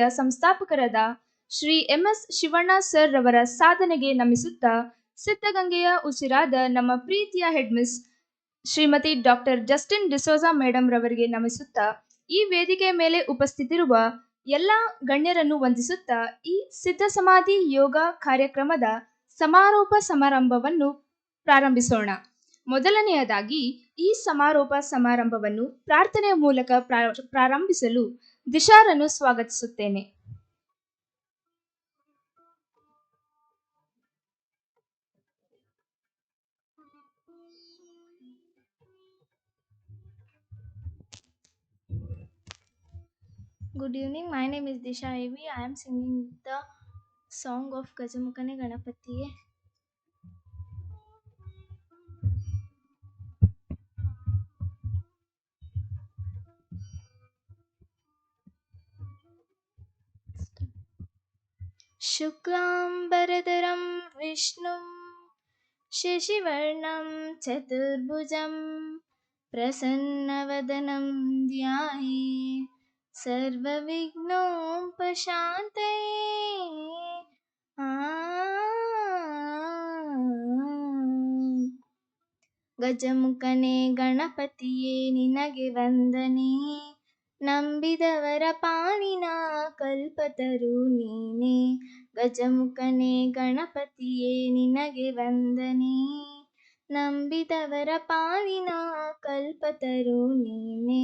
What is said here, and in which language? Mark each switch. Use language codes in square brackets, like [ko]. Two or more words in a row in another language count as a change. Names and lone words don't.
[kn] ಸಂಸ್ಥಾಪಕರಾದ ಶ್ರೀ MS ಶಿವಣ್ಣ ಸರ್ ರವರ ಸಾಧನೆಗೆ ನಮಿಸುತ್ತಾ ಸಿದ್ಧಗಂಗೆಯ ಉಸಿರಾದ ನಮ್ಮ ಪ್ರೀತಿಯ ಹೆಡ್ಮಿಸ್ ಶ್ರೀಮತಿ ಡಾಕ್ಟರ್ ಜಸ್ಟಿನ್ ಡಿಸೋಜಾ ಮೇಡಮ್ ರವರಿಗೆ ನಮಿಸುತ್ತಾ ಈ ವೇದಿಕೆ ಮೇಲೆ ಉಪಸ್ಥಿತಿರುವ ಎಲ್ಲ ಗಣ್ಯರನ್ನು ವಂದಿಸುತ್ತಾ ಈ ಸಿದ್ಧ ಸಮಾಧಿ ಯೋಗ ಕಾರ್ಯಕ್ರಮದ ಸಮಾರೋಪ ಸಮಾರಂಭವನ್ನು ಪ್ರಾರಂಭಿಸೋಣ. ಮೊದಲನೆಯದಾಗಿ ಈ ಸಮಾರೋಪ ಸಮಾರಂಭವನ್ನು ಪ್ರಾರ್ಥನೆಯ ಮೂಲಕ ಪ್ರಾರಂಭಿಸಲು ದಿಶಾರನ್ನು ಸ್ವಾಗತಿಸುತ್ತೇನೆ. [en] Good evening, my name is Disha Evi. I am singing the song of Gajamukane Ganapatiye. [sa] शुक्लाम्बरधरं विष्णुं शशिवर्णं चतुर्भुजं प्रसन्नवदनं ध्याये सर्वविघ्नोपशान्तये। [kn] ಗಜಮುಖನೇ ಗಣಪತಿಯೇ ನಿನಗೆ ವಂದನೆ. ನಂಬಿದವರ ಪಾಲಿನ ಕಲ್ಪತರು ನೀನೆ. ಗಜಮುಖನೇ ಗಣಪತಿಯೇ ನಿನಗೆ ವಂದನೆ. ನಂಬಿದವರ ಪಾಲಿನ ಕಲ್ಪತರು ನೀನೆ.